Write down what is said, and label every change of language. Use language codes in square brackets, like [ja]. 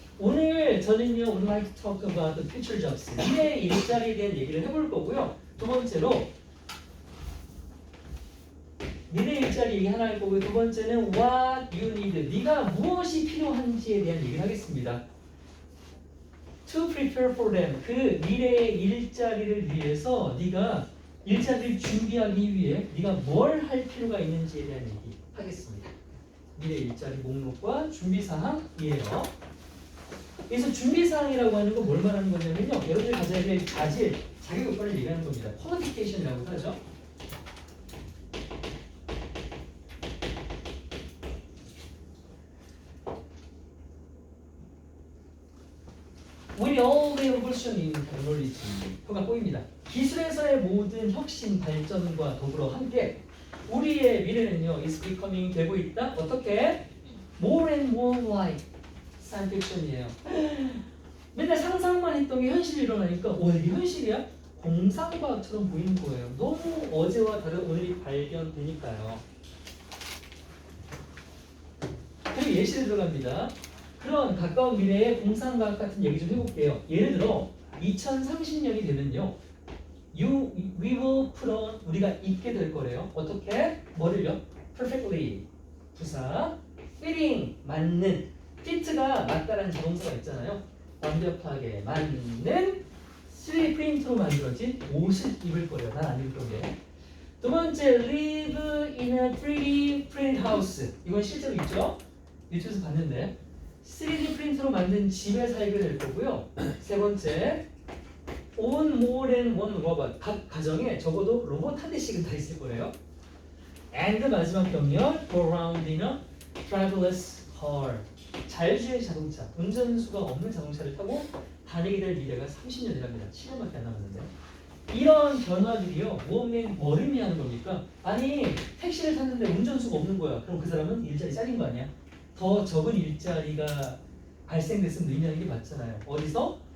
[en] 오늘 저는요, would like to talk about the future jobs. [ko] 미래 일자리에 대한 얘기를 해볼 거고요. 두 번째로 미래 일자리 얘기 하나 할 거고요. [en] 두 번째는 what you need. [ko] 네가 무엇이 필요한지에 대한 얘기를 하겠습니다. [en] To prepare for them. [ko] 그 미래의 일자리를 위해서 네가 일자리를 준비하기 위해 네가 뭘 할 필요가 있는지에 대한 얘기 하겠습니다. 미래 일자리 목록과 준비사항이에요. 그래서 준비사항이라고 하는 건 뭘 말하는 거냐면요. 여러분들이 가져야 될 자질, 자격요건을 얘기하는 겁니다. qualification이라고 하죠. [en] With all the evolution in technology. [ko] 표가 꼬입니다. 기술에서의 모든 혁신, 발전과 더불어 함께 우리의 미래는요, is becoming 되고 있다. 어떻게? [en] More and more like science fiction이에요. [ko] 맨날 상상만 했던 게 현실이 일어나니까 이게 현실이야? 공상과학처럼 보이는 거예요. 너무 어제와 다른 오늘이 발견되니까요. 그리고 예시를 들어갑니다. 그런 가까운 미래의 공상과학 같은 얘기 좀 해볼게요. 예를 들어 2030년이 되면요. [en] we will put on 우리가 입게 될 거래요. [ko] 어떻게? 뭐를요? perfectly 부사 fitting 맞는 fit가 맞다라는 자동사가 있잖아요. 완벽하게 맞는 3D 프린트로 만들어진 옷을 입을 거래요. 난 안 입을 건데. [en] 두 번째 live in a 3D print house. [ko] 이건 실제로 있죠? 유튜브에서 봤는데 3D 프린트로 만든 집에 살게 될 거고요. [en] 세 번째 own more than one robot. [ko] 각 가정에 적어도 로봇 한 대씩은 다 있을 거래요. [en] and 마지막 경력 go around in a driverless car. [ko] 자율주행 자동차, 운전수가 없는 자동차를 타고 다니게 될 미래가 30년이랍니다. 7년밖에 안 남았는데. 이런 변화들이요. 뭐를 의미하는 겁니까? 아니 택시를 탔는데 운전수가 없는 거야. 그럼 그 사람은 일자리 잘린 거 아니야? 더 적은 일자리가 발생됐으면 의미하는 게 맞잖아요. 어디서?